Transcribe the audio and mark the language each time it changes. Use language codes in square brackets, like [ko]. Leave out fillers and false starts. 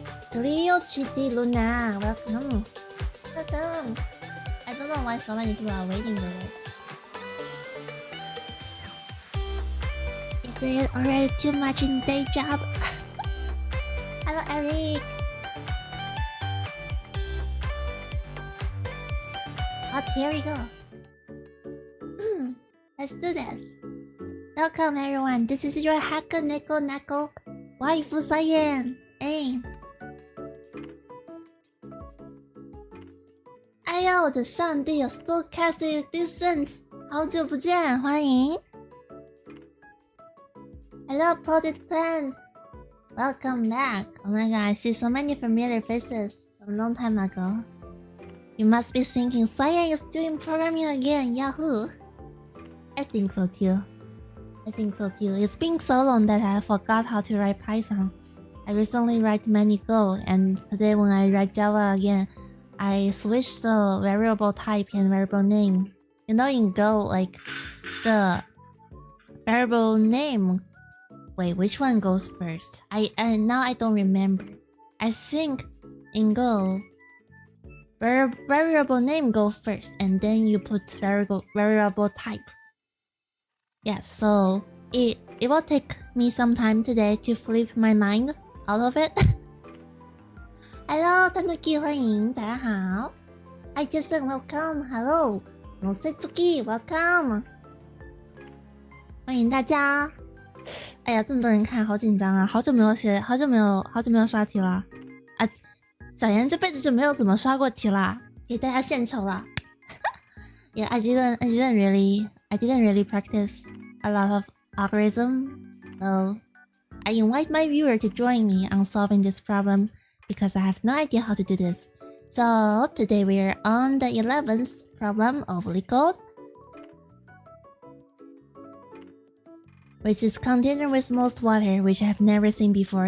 [zh] 这里是你的 Luna, welcome. [en] Welcome. I don't know why so many people are waiting though. Is it already too much in day job? Hello Eric. But here we go. Let's do this. Welcome everyone, this is your hacker Neko Waifu Cyan. Hey. [zh] 哎呀，我的上帝有 Stochastic Descent， 好久不见，欢迎。 [en] Hello Potted Plant, welcome back. Oh my god, I see so many familiar faces from a long time ago. You must be thinking Cyan is doing programming again, Yahoo. I think so too. It's been so long that I forgot how to write Python. I recently write many Go, and today when I write Java again, I switched the variable type and variable name. You know, in Go, like the variable name. Wait, which one goes first? Now I don't remember. I think in Go, variable name goes first, and then you put variable type. Yes, so it will take me some time today to flip my mind out of it. [zh] Hello, Tanuki, 欢迎，大家好。 [en] I just said welcome. Hello, Rosetsuki, welcome. 欢迎大家。 [zh] 哎呀，这么多人看，好紧张啊！好久没有刷题了啊！小妍这辈子就没有怎么刷过题啦，给大家献丑了。 [en] Yeah, I didn't really practice a lot of algorithm, so I invite my viewer to join me on solving this problem because I have no idea how to do this. So today we are on the 11th problem of Leetcode, which is container with most water, which I have never seen before.